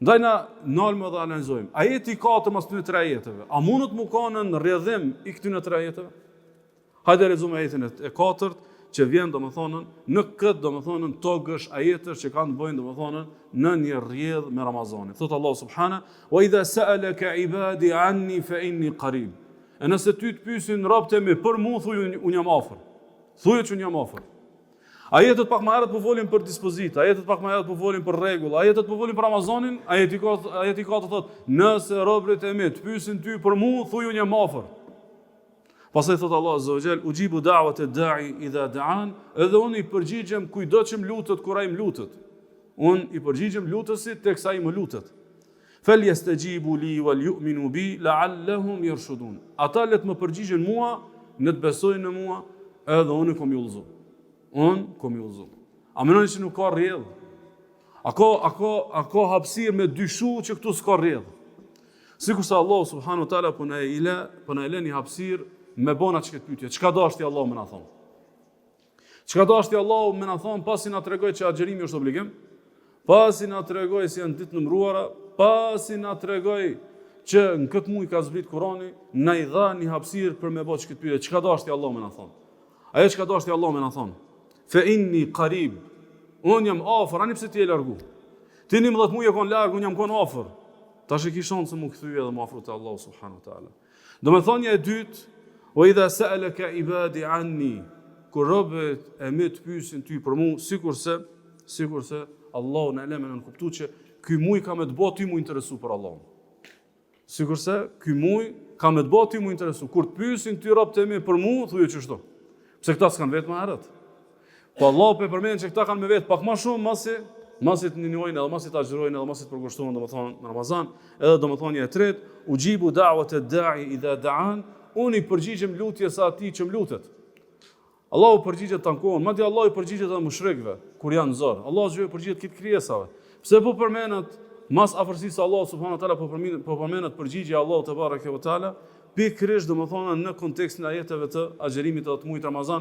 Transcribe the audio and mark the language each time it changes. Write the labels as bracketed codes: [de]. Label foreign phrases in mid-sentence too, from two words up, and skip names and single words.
[sq] Ndaj na nalmë dhe analizojmë. Ajeti 4 mas këtyne 3 ajeteve. A mundet mu kanë në rrjedhim i këtyne 3 ajeteve? Hajde lexojmë ajetin e 4 që vjen domethënë në këtë domethënë togësh ajetësh që kanë të bëjnë domethënë në një rrjedh me Ramazanin. [ar] Thot الله سبحانه وإذا سألك عبادي عني فإني قريب." [sq] E nëse ty të pyesin robët e mi për mua, thuaj unë jam afër. Thuaj që unë jam afër. Ajetet pak më herët po folin për dispozita, ajetet pak më herët po folin për rregull, ajetet po folin për Ramazanin, ajeti 4 thot: "Nëse robët e mi të pyesin ty për mua, thuaj unë jam afër." Pastaj thot [ar] الله عز وجل أجيب دعوة الداع إذا دعان." [sq] Edhe unë i përgjigjem kujdo që më lutet kur ai më lutet. Unë i përgjigjem lutësit teksa ai më lutet. [ar] "فليستجيبوا لي وليؤمنوا بي لعلهم يرشدون." [sq] Ata le të më përgjigjen mua, në të besojnë në mua, edhe unë kom jullzu. Unë kom jullzu. A menoni që nuk ka rrjedh? A ka hapësirë me dyshu që këtu s'ka rrjedh? Sikur se Allah [ar] سبحانه وتعالى [sq] po na e lë një hapësirë me bona që këtë pytje. Çka dashti Allah me na thonë? Çka dashti Allah me na thonë pasi na tregoi që agjerimi është obligim? Pasi na tregoi se janë ditë nëmruara, pasi na tregoi që në këtë muaj ka zbrit Kurani, na i dha një hapësirë për me bëj këtë pyetje. Çka dashti Allah me na thonë? Ajo çka dashti Allah me na thonë: [ar] "فإني قريب." [sq] Unë jam afër, ani pse ti je largu. Ti 11 muaj e kon larg, unë jam kon afër. Tash e ki shansën mu kthyej edhe më afër te Allah [ar] سبحانه وتعالى. [sq] Domethënia e dytë: [ar] "وإذا سألك عبادي عني." [sq] Kur robët e mi të pyesin ty për mua, sikurse Allahu na lëmë në kuptuar që ky muaj ka me të bëj ti mu interesu për Allahun. Sikurse ky muaj ka me të bëj ti mu interesu. Kur të pyesin ty robët e mi për mua, thuaj çështo. Pse këta s'kan vetë më herët. Po Allah po e përmend që këta kanë me vetë pak më shumë masi të ninojnë edhe masi të agjërojnë edhe masi të përkushtohen domethënë në Ramazan, edhe domethënia e tretë: [ar] "أجيب دعوة الداع إذا دعان." [sq] Unë i përgjigjem lutjes së atij që më lutet. Allahu përgjigjet tankon, madje Allah i përgjigjet edhe mushrikëve kur janë zor. Allah i përgjigjet këtë krijesave. Pse po përmendet mas afërsisë së Allahut [ar] سبحانه وتعالى [sq] po përmendet përgjigjja e Allahut [ar] تبارك وتعالى, [sq] pikërisht domethënë në kontekstin e ajeteve të agjerimit të muajit Ramazan.